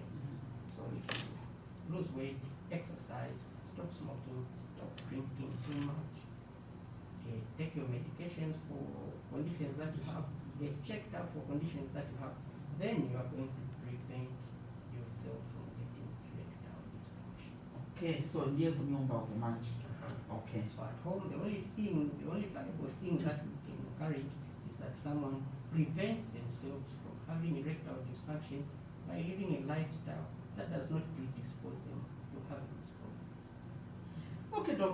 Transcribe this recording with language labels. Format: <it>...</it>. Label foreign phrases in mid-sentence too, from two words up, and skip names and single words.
<en>So if you lose weight, exercise, stop smoking, stop drinking too much, take your medications for conditions that you have, get checked out for conditions that you have, then you are going to prevent yourself from getting erectile dysfunction.</en> <ny>Okay, so ndiye kunyumba kumanji.</ny> <en>Okay. So at home, the only valuable thing that we can encourage is that someone prevents themselves from having erectile dysfunction by living a lifestyle that does not predispose them to having this problem. Okay, Doc.</en>